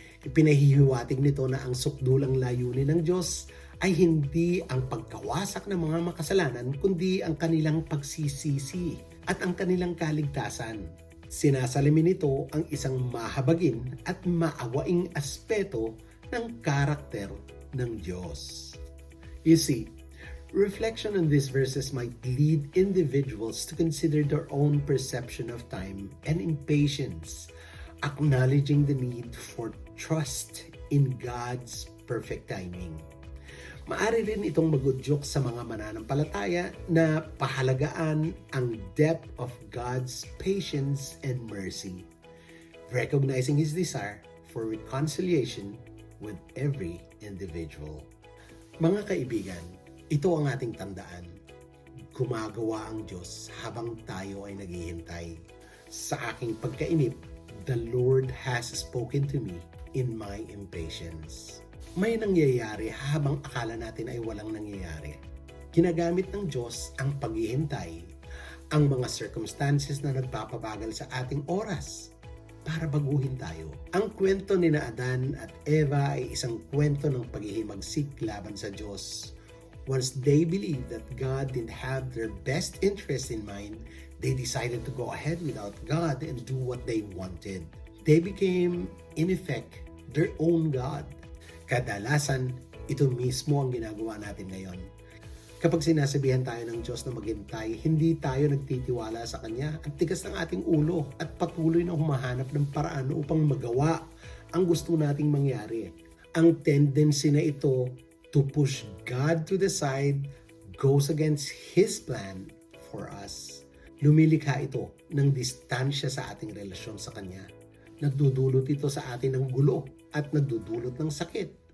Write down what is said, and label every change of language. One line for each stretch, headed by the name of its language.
Filipino: Ipinahihiwatig nito na ang sukdulang layunin ng Diyos ay hindi ang pagkawasak ng mga makasalanan, kundi ang kanilang pagsisisi at ang kanilang kaligtasan. Sinasalamin nito ang isang mahabagin at maawaing aspeto ng karakter ng Diyos.
English: You see, reflection on these verses might lead individuals to consider their own perception of time and impatience, acknowledging the need for trust in God's perfect timing.
Filipino: Maari rin itong magudyok sa mga mananampalataya na pahalagaan ang
English: depth of God's patience and mercy, recognizing His desire for reconciliation with every individual.
Filipino: Mga kaibigan, ito ang ating tandaan. Gumagawa ang Diyos habang tayo ay naghihintay. Sa aking pagkainip,
English: the Lord has spoken to me in my impatience.
Filipino: May nangyayari habang akala natin ay walang nangyayari. Ginagamit ng Diyos ang paghihintay, ang mga circumstances na nagpapabagal sa ating oras para baguhin tayo. Ang kwento ni Adan at Eva ay isang kwento ng paghihimagsik laban sa Diyos.
English: Once they believed that God didn't have their best interest in mind, they decided to go ahead without God and do what they wanted. They became, in effect, their own God.
Filipino: Kadalasan, ito mismo ang ginagawa natin ngayon. Kapag sinasabihan tayo ng Diyos na maghintay, hindi tayo nagtitiwala sa Kanya. Ang tigas ng ating ulo at patuloy na humahanap ng paraan upang magawa ang gusto nating mangyari. Ang tendency na ito
English: to push God to the side goes against His plan for us.
Filipino: Lumilikha ito ng distansya sa ating relasyon sa Kanya. Nagdudulot ito sa atin ng gulo at nagdudulot ng sakit,